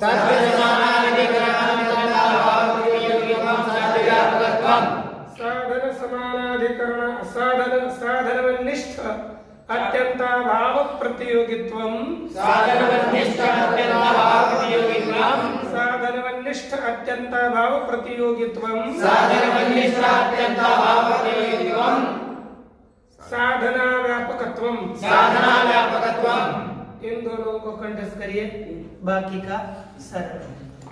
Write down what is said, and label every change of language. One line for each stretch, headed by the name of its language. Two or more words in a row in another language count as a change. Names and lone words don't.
Sanskrit: साधन समानाधिकरण साधनवन्निष्ठ अत्यंत भाव प्रतियोगित्वम साधनवन्निष्ठ अत्यंत भाव प्रतियोगित्वम साधना व्यापकत्वम
Hindi: इन दोनों को कंठस्थ करिए, बाकी का सरल।